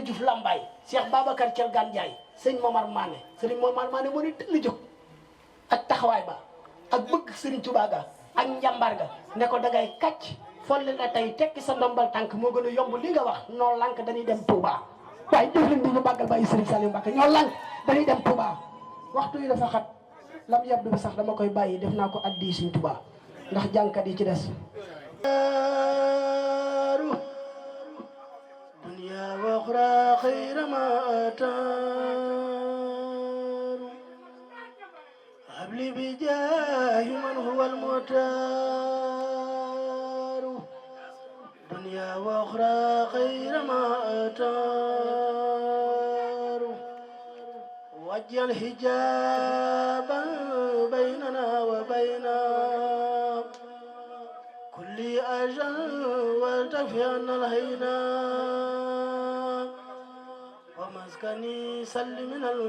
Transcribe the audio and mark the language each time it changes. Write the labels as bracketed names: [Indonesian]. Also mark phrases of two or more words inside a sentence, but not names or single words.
[Wolof] Diouf Lambaye Cheikh Babacar Thielgane Ndiaye sëñ Momar Mané Serigne Momar Mané moo ne tëll jóg ak taxawaay ba ak bëgg Serigne Touba ga ak njàmbaar ga ne ko dangay kàcc folle na tey tekki sa ndombal tànk moo gën a yomb li nga wax noo lànk dañuy dem Touba waaye def leen di ñu màggal bàyyi Serigne Saliou Mbacké ñoo lànk dañuy dem Touba waxtu yi dafa xat lam yabdu bi sax dama koy bàyyi def naa ko addi Serigne Touba ndax jànkat yi ci des [Arabic] دنيا وأخرى خير ما أتر حبلي بجاه من هو ال مطر دنيا وأخرى خير ما أتر واجعل حجابا بيننا وبين كل أجل والطف عنا الحين ومسكني صل من